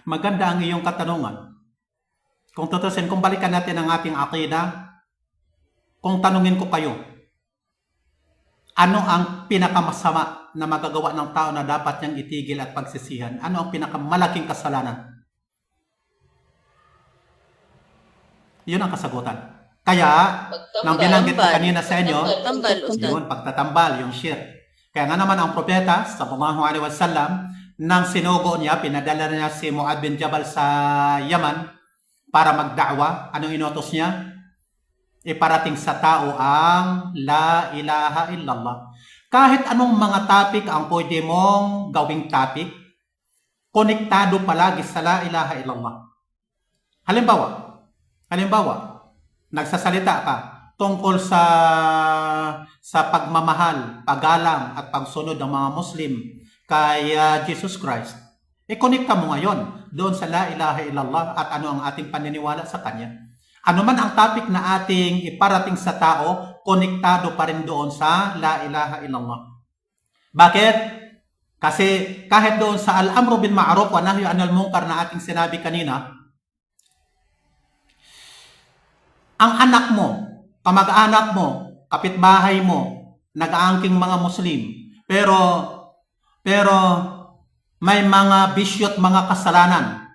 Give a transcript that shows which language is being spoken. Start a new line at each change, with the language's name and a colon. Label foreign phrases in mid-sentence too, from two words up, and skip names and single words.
Filipino: maganda ang iyong katanungan. Kung tutusin, kung balikan natin ang ating akida, kung tanungin ko kayo, ano ang pinakamasama na magagawa ng tao na dapat niyang itigil at pagsisihan? Ano ang pinakamalaking kasalanan? Yun ang kasagutan. Kaya, nang binanggit ko kanina sa inyo, Tambal, Ustad. yun, pagtatambal, yung shirk. Kaya nga naman ang propeta,
Arabic: صلى الله عليه وسلم,
Filipino: nang sinugo niya, pinadala niya si Mu'adh bin Jabal sa Yaman para magda'wa. Anong inutos niya? Iparating sa tao ang
Arabic: لا إله إلا الله.
Filipino: Kahit anong mga topic ang pwede mong gawing topic, konektado palagi sa
Arabic: لا إله إلا الله.
Filipino: Halimbawa, nagsasalita ka tungkol sa pagmamahal, paggalang at pagsunod ng mga Muslim kay Jesus Christ. I-connecta mo ngayon doon sa
Arabic: لا إله إلا الله
Filipino: at ano ang ating paniniwala sa Kanya. Ano man ang topic na ating iparating sa tao, konektado pa rin doon sa
Arabic: لا إله إلا الله.
Filipino: Bakit? Kasi kahit doon sa
Arabic: الأمر بالمعروف والنهي عن المنكر
Filipino: na ating sinabi kanina, ang anak mo, kamag-anak mo, kapitbahay mo, nag-aangking mga Muslim, pero may mga bisyo at mga kasalanan.